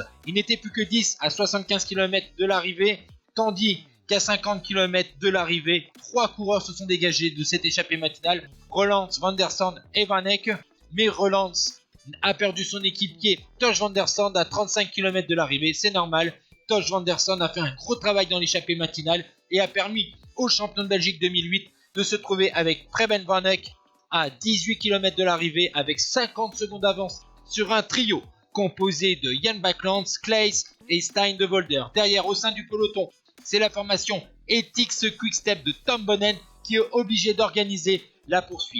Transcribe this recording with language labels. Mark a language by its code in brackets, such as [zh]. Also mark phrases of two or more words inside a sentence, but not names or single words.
[fr] Il n'était plus que 10 à 75 km de l'arrivée, tandis qu'à 50 km de l'arrivée, 3 coureurs se sont dégagés de cette échappée matinale, Roland, Van der Sande et Van Eck, mais Roland a perdu son équipier Tosh Van der Sande à 35 km de l'arrivée, c'est normal. Tosh Van der Sande a fait un gros travail dans l'échappée matinale et a permis au champion de Belgique 2008 de se trouver avec Preben Van Eck à 18 km de l'arrivée avec 50 secondes d'avance sur un trio composé de Jan Backlands, Claes et Stein de Volder. Derrière, au sein du peloton, c'est la formation Ethics Quick Step de Tom Bonnen qui est obligé d'organiser la poursuite.